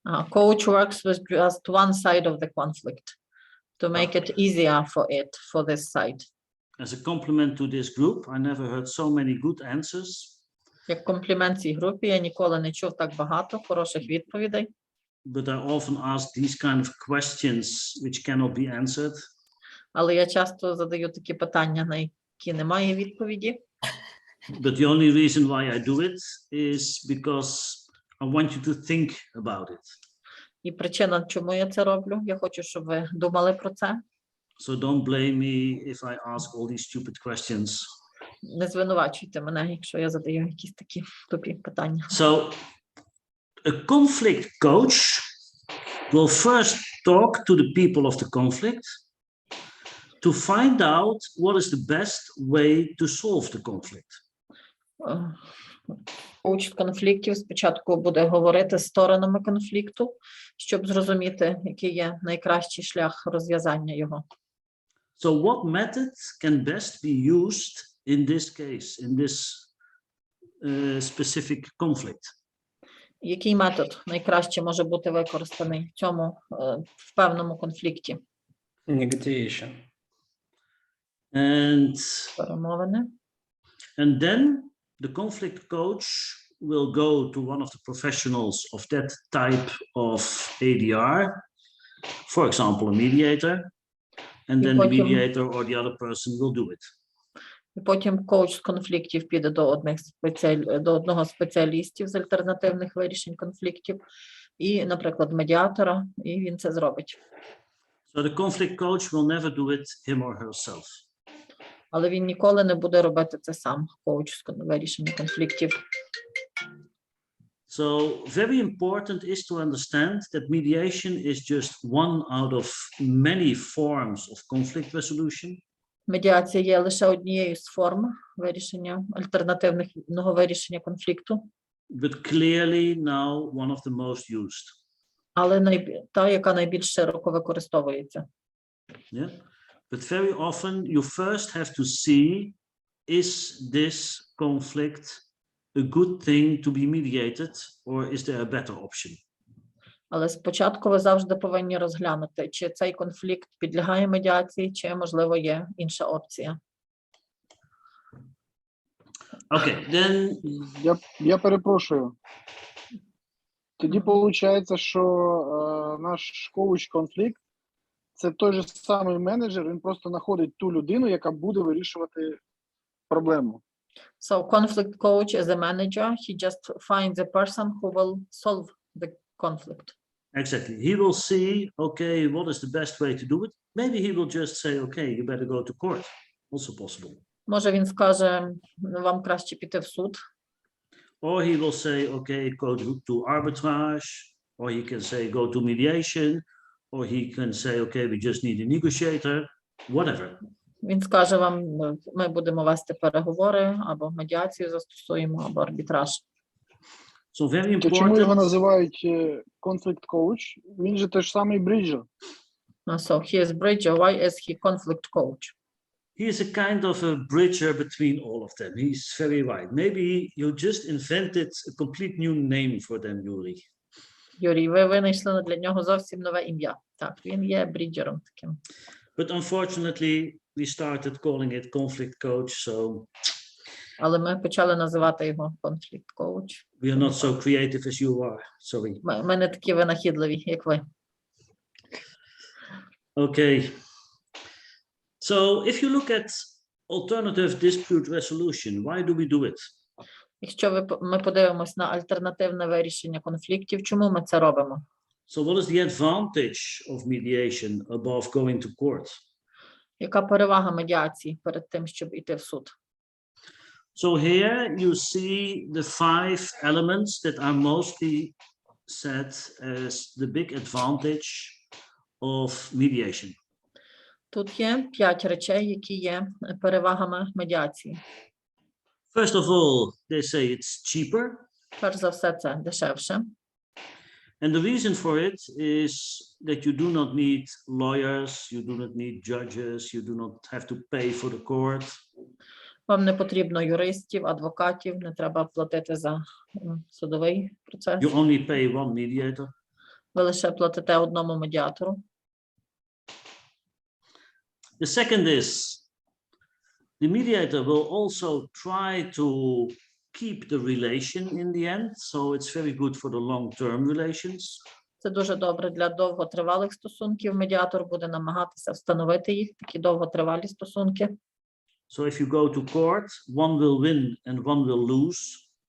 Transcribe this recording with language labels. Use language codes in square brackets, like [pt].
[en] Coach works with just one side of the conflict to make it easier for this side. As a compliment to this group, I never heard so many good answers. [uk] Як комплімент цій групі, я ніколи не чув так багато хороших відповідей. [en] But I often ask these kind of questions which cannot be answered. [uk] Але я часто задаю такі питання, на які немає відповіді. [en] But the only reason why I do it is because I want you to think about it. [uk] І причина, чому я це роблю, я хочу, щоб ви думали про це. [en] So don't blame me if I ask all these stupid questions. [uk] Не звинувачуйте мене, якщо я задаю якісь такі тупі питання. [en] So a conflict coach will first talk to the people of the conflict to find out what is the best way to solve the conflict. [uk] Коуч конфліктів спочатку буде говорити з сторонами конфлікту, щоб зрозуміти, який є найкращий шлях розв'язання його. [en] So what method can best be used in this case, in this specific conflict? [uk] Який метод найкраще може бути використаний в цьому в певному конфлікті? [en] Negotiation. [uk] Перемовини. [en] And then the conflict coach will go to one of the professionals of that type of ADR, for example, a mediator, and then the mediator or the other person will do it. [uk] І потім коуч з конфліктів піде до одного з спеціалістів з альтернативних вирішень конфліктів і, наприклад, медіатора, і він це зробить. [en] So the conflict coach will never do it him or herself. [uk] Але він ніколи не буде робити це сам, коуч з вирішення конфліктів. [en] So very important is to understand that mediation is just one out of many forms of conflict resolution. [uk] Медіація є лише однією з форм вирішення альтернативного вирішення конфлікту. [en] But clearly now one of the most used. [uk] Але та, яка найбільш широко використовується. [en] Yeah. But very often you first have to see, is this conflict a good thing to be mediated, or is there a better option? [uk] Але спочатку ви завжди повинні розглянути, чи цей конфлікт підлягає медіації, чи, можливо, є інша опція. [en] Okay, then [uk] Я перепрошую. Тоді виходить, що наш коуч-конфлікт – це той же самий менеджер, він просто знаходить ту людину, яка буде вирішувати проблему. [en] So conflict coach is a manager. He just finds a person who will solve the conflict. exactly, he will see, okay, what is the best way to do it? Maybe he will just say, okay, you better go to court. Also possible. [uk] Може, він скаже, вам краще піти в суд. [en] Or he will say, okay, go to arbitrage, or he can say, go to mediation, or he can say, okay, we just need a negotiator, whatever. [uk] Він скаже вам, ми будемо вести переговори, або медіацію застосуємо, або арбітраж. [en] So very [uk] То чому його [en] important. [uk] називають конфлікт коуч? Він же теж самий бріджер. [en] So he is bridger. Why is he conflict coach? He is a kind of a bridger between all of them. He's very right. Maybe you just invented a complete new name for them, Yuri. [uk] Юрій, ви винайшли для нього зовсім нове ім'я. Так, він є бріджером таким. [en] But unfortunately, we started calling it conflict coach, so [uk] Але ми почали називати його конфлікт коуч. [en] we are not so creative as you are. Sorry. [uk] Ми не такі винахідливі, як ви. [en] Okay. So if you look at alternative dispute resolution, why do we do it? [uk] Якщо ми подивимось на альтернативне вирішення конфліктів, чому ми це робимо? [en] So what is the advantage of mediation above going to court? [uk] Яка перевага медіації перед тим, щоб іти в суд? [en] So here you see the 5 elements that are mostly set as the big advantage of mediation. [uk] Тут є 5 речей, які є перевагами медіації. [en] First of all, they say it's cheaper. [uk] Перш за все, це дешевше. [en] And the reason for it is that you do not need lawyers, you do not need judges, you do not have to pay for the court. [uk] Вам не потрібно юристів, адвокатів, не треба платити за судовий процес. [en] You only pay one mediator. [uk] Ви лише платите одному медіатору. [en] The second is the mediator will also try to keep the relation in the end, so it's very good for the long-term relations. [uk] Це дуже добре для довготривалих стосунків. Медіатор буде намагатися встановити їх, такі довготривалі стосунки. [en] So if you go to court, one will win and one will lose.